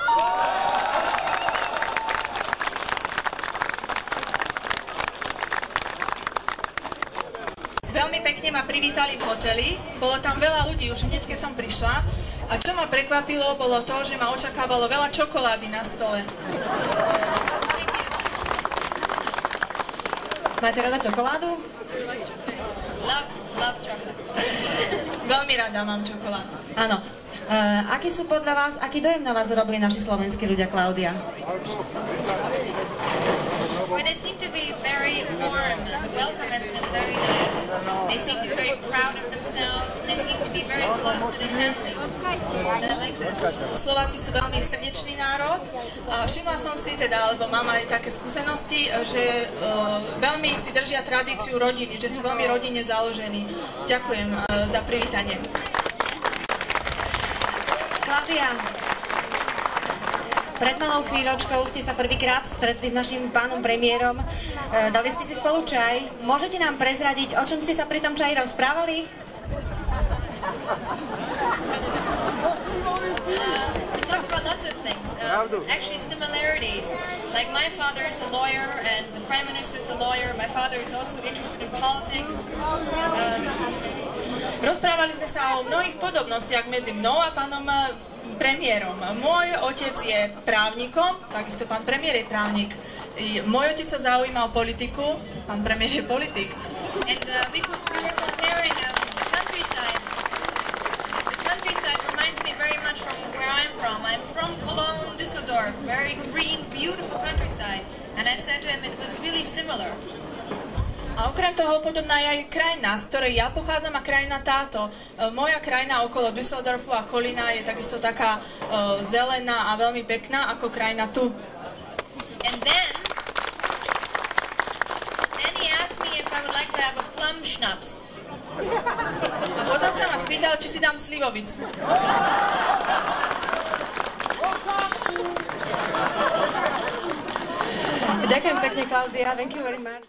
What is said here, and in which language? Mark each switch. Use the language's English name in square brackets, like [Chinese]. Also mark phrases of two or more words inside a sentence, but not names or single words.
[Slovak] veľmi pekne ma privítali v hoteli, bolo tam veľa ľudí už hneď, keď som prišla. A čo ma prekvapilo, bolo to, že ma očakávalo veľa čokolády na stole. Máte rada čokoládu? [English] Love chocolate. [Slovak] Veľmi rada mám čokoládu. Áno. Aký dojem na vás urobili naši slovenskí ľudia, Klaudia? [English] Well, they seem to be very warm. The welcome has been very nice. They seem to be very proud of themselves, and they seem to be very close to their families. And I like that. [Slovak] Slováci sú veľmi srdečný národ. Všimla som si teda, alebo mám aj také skúsenosti, že veľmi si držia tradíciu rodiny, že sú veľmi rodine založení. Ďakujem za privítanie. Klaudia, pred malou chvíľočkou ste sa prvýkrát stretli s našim pánom premiérom. Dali ste si spolu čaj. Môžete nám prezradiť, o čom ste sa pri tom čaji rozprávali? [English] We talk about lots of things. Actually, similarities. Like my father is a lawyer, and the prime minister is a lawyer. My father is also interested in politics. [Slovak] Rozprávali sme sa o mnohých podobnostiach medzi mnou a pánom premiérom. Môj otec je právnikom, takisto pán premiér je právnik. Môj otec sa zaujíma o politiku, pán premiér je politik. [English] And we were comparing the countryside. The countryside reminds me very much from where I'm from. I'm from Cologne, Düsseldorf, very green, beautiful countryside. And I said to him it was really similar. [Slovak] A okrem toho podobná je aj krajina, z ktorej ja pochádzam, a krajina táto. Moja krajina okolo Düsseldorfu a Kolína je takisto taká zelená a veľmi pekná ako krajina tu. [English] And then he asked me if I would like to have a plum schnapps. [Slovak] A potom sa ma spýtal, či si dám slivovicu. Ďakujem pekne, Klaudia. [English] Thank you very much.